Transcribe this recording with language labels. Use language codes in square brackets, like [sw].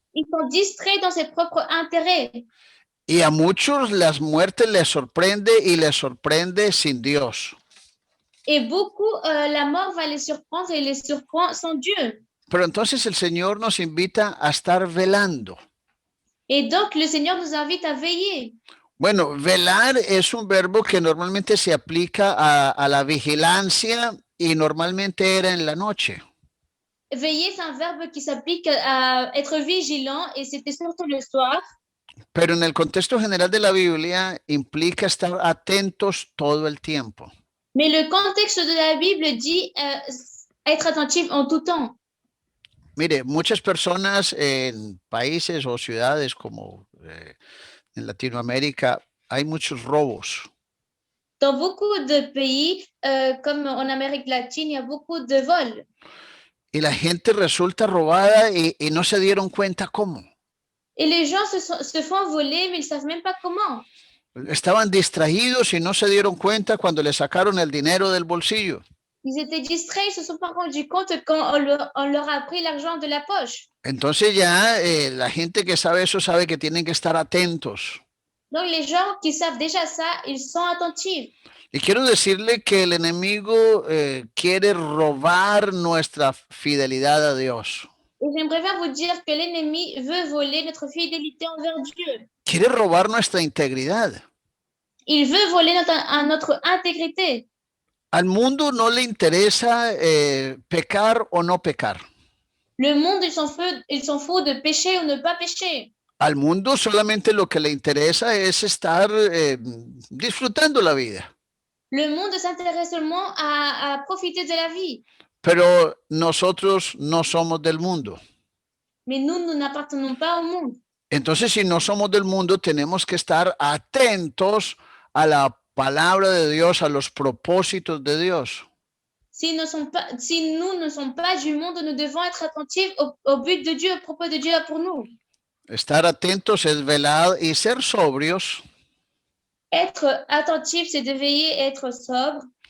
[fr] Ils sont distraits dans ses propres intérêts. [es] Y a muchos las muertes les sorprende y les sorprende sin Dios. [fr] Et beaucoup, la mort va les surprendre et les surprend sans Dieu. [es] Pero entonces el Señor nos invita a estar velando. [fr] Et donc, le Seigneur nous invite à veiller. [es] Bueno, velar es un verbo que normalmente se aplica a la vigilancia y normalmente era en la noche. [fr] Veiller, c'est un verbe qui s'applique à être vigilant et c'était surtout le soir. [es] Pero en el contexto general de la Biblia implica estar atentos todo el tiempo. [fr] Mais le contexte de la Bible dit être attentif en tout temps. [es] Mire, muchas personas en países o ciudades como en Latinoamérica hay muchos robos. [fr] Dans beaucoup de pays, comme en Amérique latine, il y a beaucoup de vols. [es] Y la gente resulta robada y no se dieron cuenta cómo. [fr] Et les gens se font voler, mais ils ne savent même pas comment. [es] Estaban distraídos y no se dieron cuenta cuando le sacaron el dinero del bolsillo. [fr] Ils étaient distraits, ils ne se sont pas rendus compte quand on leur a pris l'argent de la poche. [es] Entonces ya la gente que sabe eso sabe que tienen que estar atentos. [fr] Donc les gens qui savent déjà ça, ils sont attentifs. [es] Y quiero decirle que el enemigo quiere robar nuestra fidelidad a Dios. [fr] Et j'aimerais bien vous dire que l'ennemi veut voler notre fidélité envers Dieu. [es] Quiere robar nuestra integridad. [fr] Il veut voler notre intégrité. [es] Al mundo no le interesa pecar o no pecar. [fr] Le monde, ils s'en foutent de pécher ou ne pas pécher. [es] Al mundo solamente lo que le interesa es estar disfrutando la vida. [fr] Le monde s'intéresse seulement à profiter de la vie. [es] Pero nosotros no somos del mundo. [fr] Mais nous n'appartenons pas au monde. [es] Entonces, si no somos del mundo, tenemos que estar atentos a la palabra de Dios, a los propósitos de Dios. [fr] Si nous ne sommes pas du monde, nous devons être attentifs au but de Dieu, au propos de Dieu pour nous. [es] Estar atentos es velar y ser sobrios. [fr] Être attentif, c'est de veiller et être sobre.